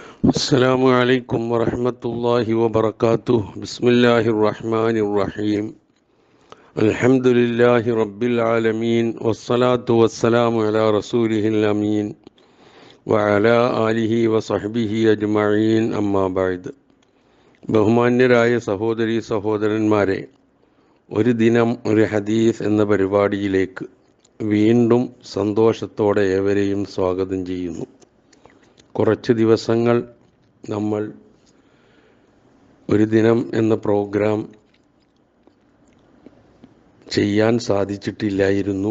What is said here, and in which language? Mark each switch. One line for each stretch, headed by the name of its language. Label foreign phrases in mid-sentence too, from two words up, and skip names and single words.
Arabic: السلام عليكم ورحمة الله وبركاته. بسم الله الرحمن الرحيم. الحمد لله رب العالمين والصلاة والسلام على رسوله الأمين وعلى آله وصحبه أجمعين أما بعد.
Malayalam: ബഹുമാന്യരായ സഹോദരീ സഹോദരന്മാരെ, ഒരു ദിനം ഒരു ഹദീസ് എന്ന പരിപാടിയിലേക്ക് വീണ്ടും സന്തോഷത്തോടെ ഏവരെയും സ്വാഗതം ചെയ്യുന്നു. കുറച്ച് ദിവസങ്ങൾ നമ്മൾ ഒരു ദിനം എന്ന പ്രോഗ്രാം ചെയ്യാൻ സാധിച്ചിട്ടില്ലായിരുന്നു.